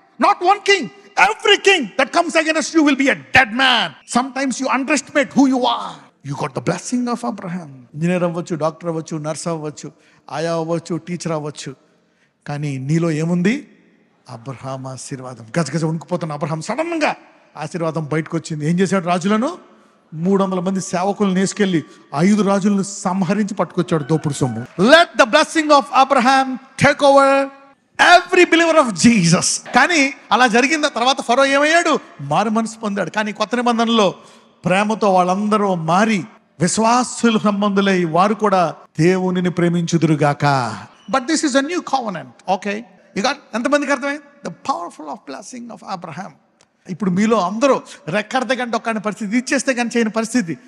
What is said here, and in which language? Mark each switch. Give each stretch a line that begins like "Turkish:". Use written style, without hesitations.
English: Not one king, every king that comes against you will be a dead man. Sometimes you underestimate who you are. You got the blessing of Abraham.
Telugu: Engineer అవ్వచ్చు, doctor అవ్వచ్చు, nurse అవ్వచ్చు, ఆయా అవ్వచ్చు, teacher అవ్వచ్చు. కానీ నీలో ఏముంది? Abraham ఆశీర్వాదం. గజగజ వణుకుపోతున్న అబ్రహాం సడన్ గా ఆశీర్వాదం బయటకు వచ్చింది. ఏం చేశాడు? రాజులను 300 మంది సేవకులను వేసుకెళ్లి 5 రాజులను సంహరించి పట్టుకొచ్చాడు దోపుడు సొమ్ము.
English: Let the blessing of Abraham take over every believer of Jesus.
Telugu: కానీ అలా జరిగిన తర్వాత ఫరో ఏమయ్యాడు? మారు మనసు పొందాడు. కానీ కొత్త నిబంధనలో ప్రేమతో వాళ్ళందరూ మారి విశ్వాసుల సంబంధులై వారు కూడా దేవునిని ప్రేమించుదురుగాక.
English: But this is a new covenant. Okay,
Telugu: ఎంతమందికి అర్థమైంది?
English: The powerful of blessing of Abraham.
Telugu: ఇప్పుడు మీలో అందరూ రెక్కడితే కంటే ఒక్కని పరిస్థితి, ఇచ్చేస్తే కానీ చేయని పరిస్థితి.